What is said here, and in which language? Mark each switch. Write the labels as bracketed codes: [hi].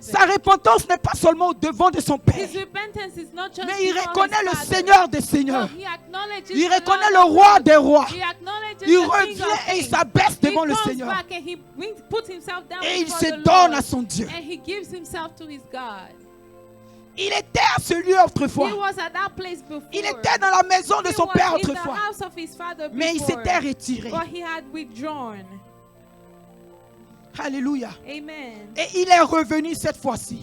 [fr] Sa repentance n'est pas seulement au devant de son père, [en] His repentance is not just [fr] mais il [en] before [fr] reconnaît [en] his [fr] le [en] father. [fr] Seigneur des [en] But [fr] seigneurs. [en] he acknowledges [fr] Il [en] the [fr] reconnaît [en] Lord [fr] le [en] of [fr] roi [en] lords. [fr] des rois. [en] He acknowledges [fr] Il [en] the King [fr] revient [en] of [fr] et il [en] kings. [fr] s'abaisse [en] He [fr] devant le [en] comes [fr] Seigneur. [en] back and he puts himself down [fr] Et il [en] before [fr] se [en] the [fr] donne [en] Lord. [fr] à son Dieu. [en] And he gives himself to his God. [fr] Il était à ce lieu [en] He [fr] autrefois. [en] was at that place before. [fr] Il était dans la maison de [en] He [fr] son [en] was [fr] père [en] in the [fr] autrefois. [en] house of his father [fr] Mais il [en] before. [fr] s'était retiré. [en] But he had withdrawn. [fr] Alléluia. [en] Amen. [fr] Et il est revenu cette fois-ci